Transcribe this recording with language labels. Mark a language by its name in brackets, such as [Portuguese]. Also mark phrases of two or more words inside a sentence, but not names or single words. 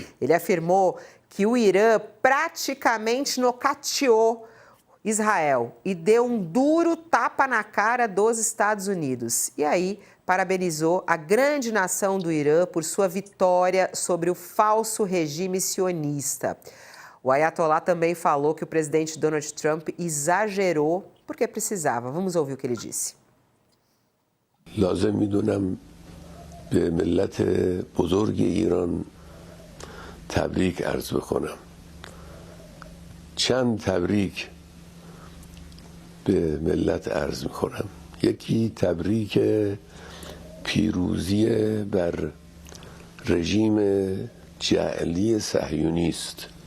[Portuguese] Ele afirmou que o Irã praticamente nocauteou Israel e deu um duro tapa na cara dos Estados Unidos. E aí, parabenizou a grande nação do Irã por sua vitória sobre o falso regime sionista. O Ayatollah também falou que o presidente Donald Trump exagerou porque precisava. Vamos ouvir o que ele disse. [Persian] لازم میدونم به ملت بزرگ ایران تبریک عرض بکنم. چند تبریک به ملت عرض میکنم. یکی تبریک پیروزی بر رژیم جعلی صهیونی است.